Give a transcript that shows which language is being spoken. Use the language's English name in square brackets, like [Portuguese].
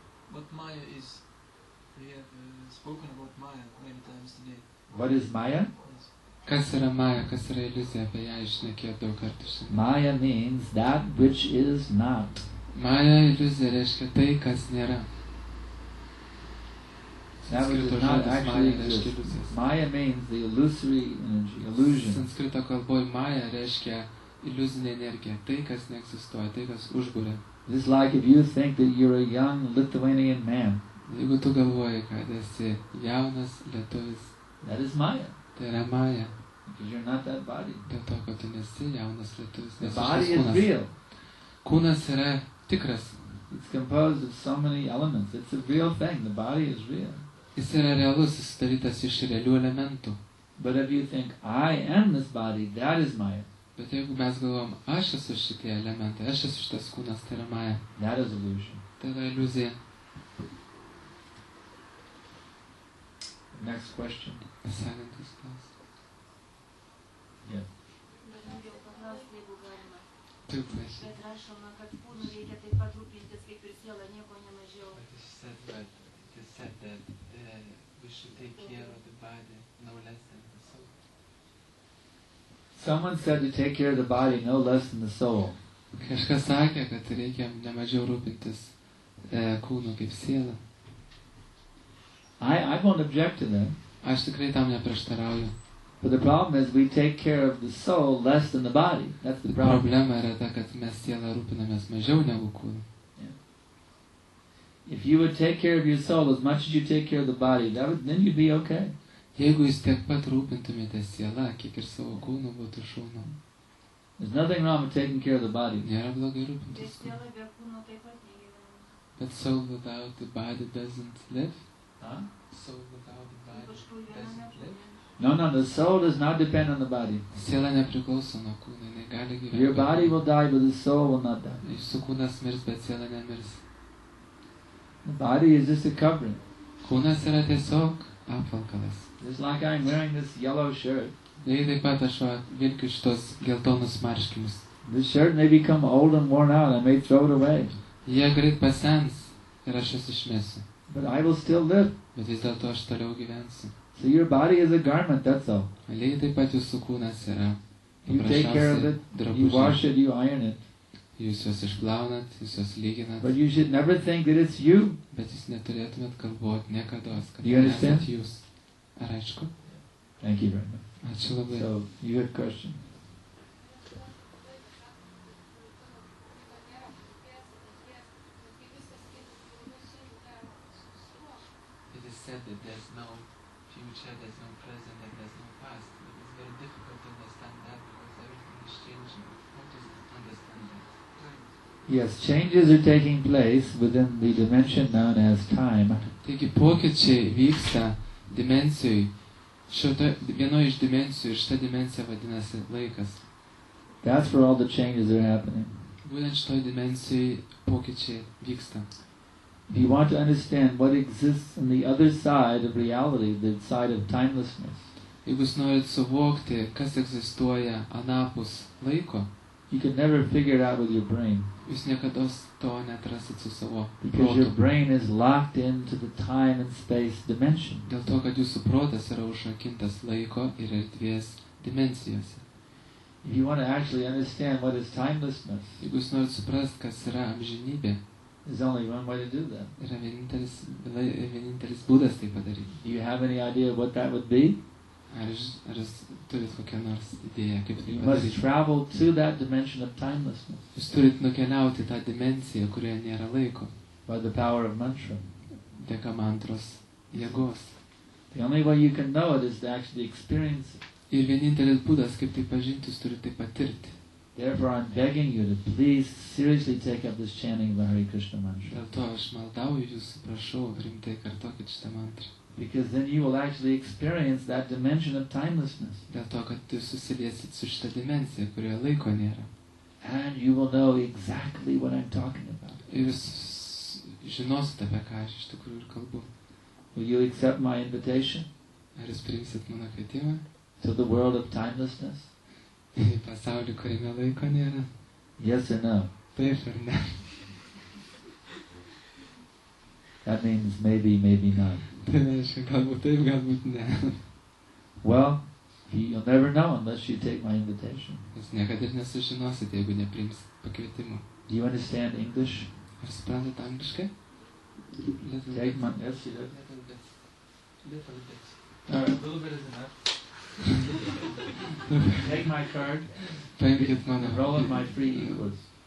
[English] What Maya is, we have spoken about Maya many times today. What is Maya? Yes. [Lithuanian] Kas yra Maja, kas yra iliuzija, apie ją išnekėjo daug kartų šiandien. [English] Maya means that which is not. [Lithuanian] Maja iliuzija reiškia tai, kas nėra. [English] That which [Lithuanian] Sanskrito [English] does not [Lithuanian] žodis [English] actually [Lithuanian] Maja reiškia [English] exist. [Lithuanian] iliuzijas. [English] Maya means the illusory energy, illusion. [Lithuanian] Sanskrito kalboje Maja reiškia iliuzinė energija, tai, kas neegzistuoja, tai, kas užburia. [English] It's like if you think that you're a young Lithuanian man. [Lithuanian] Jeigu tu galvoji, kad esi jaunas lietuvis, [English] That is Maya. [Lithuanian] tai yra Maja. [English] Because you're not that body. [Lithuanian] Dėl to, kad tu nesi jaunas lietuvis, [English] The [Lithuanian] nesi [English] body [Lithuanian] šitas [English] is [Lithuanian] kūnas. [English] real. [Lithuanian] Kūnas yra tikras. [English] It's composed of so many elements. It's a real thing. The body is real. [Lithuanian] Jis yra realus, jis sudarytas iš realių elementų. [English] But if you think, I am this body, that is Maya. [Lithuanian] Bet jeigu mes galvom, aš esu šitie elementai, aš esu šitas kūnas, tai yra Maja. [English] That is illusion. [Lithuanian] Tai yra iliuzija. [English] Next question. [Lithuanian] Sekantis klausimas. [English] Yeah. [Lithuanian] Norėjau paklausti, jeigu galima. Taip, prašau. Bet rašoma, kad kūnu reikia taip pat rūpintis kaip ir siela, nieko nemažiau. [English] It said that we should take care of the body no less than the soul. Someone said to take care of the body no less than the soul. [Lithuanian] Kažkas sakė, kad reikia nemažiau rūpintis kūnu kaip siela. [English] I won't object to that. [Lithuanian] Aš tikrai tam neprieštarauju. [English] But the problem is we take care of the soul less than the body. That's the problem. [Lithuanian] Problema yra ta, kad mes sielą rūpinamės mažiau negu kūnu. [English] If you would take care of your soul as much as you take care of the body, then you'd be okay. [Lithuanian] Jeigu jūs tiek pat rūpintumėte sielą, kiek ir savo kūnu, būtų šaunu. [English] There's nothing wrong with taking care of the body. [Lithuanian] Nėra blogai Tai rūpintis kūnu. siela be kūno taip pat negyvena. [English] But soul without the body doesn't live. Huh? Soul without the body [Lithuanian] Kažkur viena [English] doesn't live. No, the soul does not depend on the body. [Lithuanian] Siela nepriklauso nuo kūno, jinai gali gyventi. [English] Your body will die, but the soul will not die. [Lithuanian] Jūsų kūnas mirs, bet siela nemirs. [English] The body is just a covering. [Lithuanian] Kūnas yra tiesiog apvalkalas. [English] Just like I'm wearing this yellow shirt. [Lithuanian] Lygiai taip pat aš vilkiu šitos geltonus marškinius. [English] This shirt may become old and worn out. I may throw it away. [Lithuanian] Jie greit pasens ir aš jas išmesiu. [English] But I will still live. [Lithuanian] Bet vis dėlto aš toliau gyvensiu. [English] So your body is a garment, that's all. [Lithuanian] Lygiai taip pat jūsų kūnas yra [English] You take care of it, you wash [Lithuanian] drabužiai. [English] it, you iron it. [Lithuanian] Jūs juos išplaunat, jūs juos lyginat. [English] But you should never think that it's you. [Lithuanian] Bet jūs neturėtumėt galvoti niekados, kad [English] You understand? [Lithuanian] esat jūs. Ar aišku? [English] Thank you very much. [Lithuanian] Ačiū labai. [English] So, you have a question? It is said that there's no future, there's no present, and there's no past. It is very difficult to understand that because everything is changing. How to understand that? Yes, changes are taking place within the dimension known as time. [Lithuanian] Taigi pokyčiai vyksta dimensijai. Vienoje iš dimensijų ir šita dimensija vadinasi laikas. [English] That's where all the changes are happening. [Lithuanian] Būtent šitoje dimensijai pokyčiai vyksta. [English] If you want to understand what exists on the other side of reality, the side of timelessness, [Lithuanian] Jeigu jūs norit suvokti, kas egzistuoja anapus laiko, [English] you can never figure it out with your brain. [Lithuanian] jūs niekada to neatrasit su savo [English] Because your [Lithuanian] protu. [English] brain is locked into the time and space dimension. [Lithuanian] Dėl to, kad jūsų protas yra užrakintas laiko ir erdvės dimensijose. [English] If you want to actually understand what is timelessness, [Lithuanian] Jeigu jūs norit suprast, kas yra amžinybė, [English] there's only one way to do that. [Lithuanian] yra vienintelis būdas tai padaryti. [English] Do you have any idea what that would be? [Lithuanian] Ar jūs turit kokią nors idėją, kaip tai [English] You must [Lithuanian] padaryti? [English] travel to that dimension of timelessness [Lithuanian] Jūs turit nukeliauti tą dimensiją, kurioje nėra laiko, [English] by the power of mantra. [Lithuanian] dėka mantros jėgos. [English] The only way you can know it is to actually experience it. [Lithuanian] Ir vienintelis būdas, kaip tai pažinti, jūs turite tai patirti. [English] Therefore, I'm begging you to please seriously take up this chanting of the Hare Krishna mantra. [Lithuanian] Dėl to aš maldauju jūsų, prašau, rimtai kartokit šitą mantrą. [English] Because then you will actually experience that dimension of timelessness. [Lithuanian] Dėl to, kad jūs susiliesit su šitą dimensiją, kurioje laiko nėra. [English] And you will know exactly what I'm talking about. [Lithuanian] Ir jūs žinosit, apie ką aš iš tikrųjų ir kalbu. [English] Will you accept my invitation [Lithuanian] Ar jūs priimsit mano kvietimą [English] to the world of timelessness? [Lithuanian] į pasaulį, kuriame laiko nėra? [English] Yes or no? [Lithuanian] Taip ar ne? [English] That means maybe, maybe not. [Lithuanian] Tai reiškia, galbūt taip, galbūt ne. [English] Well, you'll never know unless you take my invitation. [Lithuanian] Jūs niekada ir nesužinosit, jeigu nepriimsit pakvietimą. [English] Do you understand English? [Lithuanian] Ar suprantat angliškai? [English] Take my, yes, you do. Little bit. All right, a little bit is enough. Take my card, [Lithuanian] Paimkit mano [English] enroll in my free e-course.